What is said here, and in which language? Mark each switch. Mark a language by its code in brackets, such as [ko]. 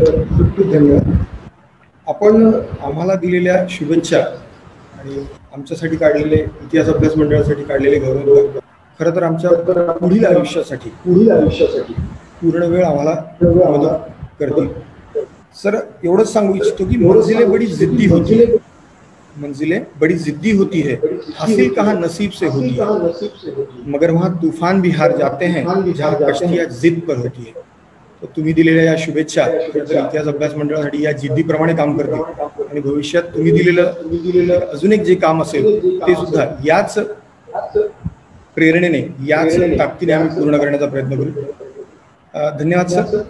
[mr] Sir, खूप खूप धन्यवाद. आपण आम्हाला दिलेल्या शुभेच्छा आणि आमच्यासाठी काढलेले इतिहास अभ्यास मंडळासाठी काढलेले गौरव खरं तर आमच्या पुढील आयुष्यासाठी पूर्ण वेळ आम्हाला मदत करतील. सर, एवढंच सांगू इच्छितो की [hi] मंजिलें बड़ी जिद्दी होती है, हासिल कहाँ नसीब से होती है, मगर वहाँ तूफान भी हार जाते हैं जहाँ कश्तियाँ जिद पर होती है. [mr] तर तुम्ही दिलेल्या या शुभेच्छा इतिहास अभ्यास मंडळासाठी या जिद्दीप्रमाणे काम करतील आणि भविष्यात तुम्ही दिलेलं अजून एक जे काम असेल ते सुद्धा याच प्रेरणेने, याच ताकदीने आम्ही पूर्ण करण्याचा प्रयत्न करू. धन्यवाद सर.